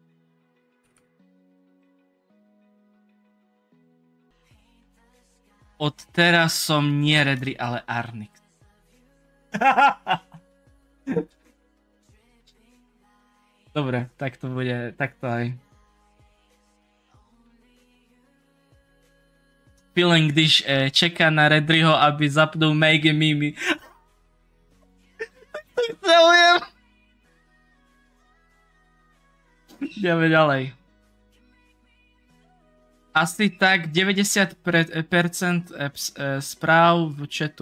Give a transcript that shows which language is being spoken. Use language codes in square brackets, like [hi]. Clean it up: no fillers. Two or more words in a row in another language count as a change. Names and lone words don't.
[sk] Od teraz som nie Redry, ale Arnix. Dobre, tak to bude, tak to aj. Feeling, [cs] když čeká na Redryho, aby zapnul Make Mimi. [sk] Chcem. Ideme ďalej. Asi tak 90% správ v chatu.